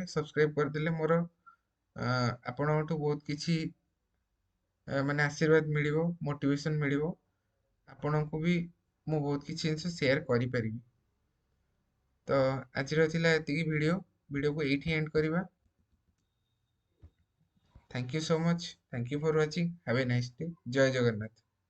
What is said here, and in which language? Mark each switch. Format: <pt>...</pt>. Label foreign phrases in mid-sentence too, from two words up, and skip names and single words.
<or>ସବସ୍କ୍ରାଇବ୍ କରିଦେଲେ ମୋର ଆପଣଙ୍କଠୁ ବହୁତ କିଛି ମାନେ ଆଶୀର୍ବାଦ ମିଳିବ, ମୋଟିଭେସନ୍ ମିଳିବ। ଆପଣଙ୍କୁ ବି ମୁଁ ବହୁତ କିଛି ଜିନିଷ ସେୟାର କରିପାରିବି। ତ ଆଜିର ଥିଲା ଏତିକି ଭିଡ଼ିଓକୁ ଏଇଠି ଏଣ୍ଡ କରିବା।</or> <en>Thank you so much. Thank you for watching. Have a nice day.</en> <or>ଜୟ ଜଗନ୍ନାଥ।</or>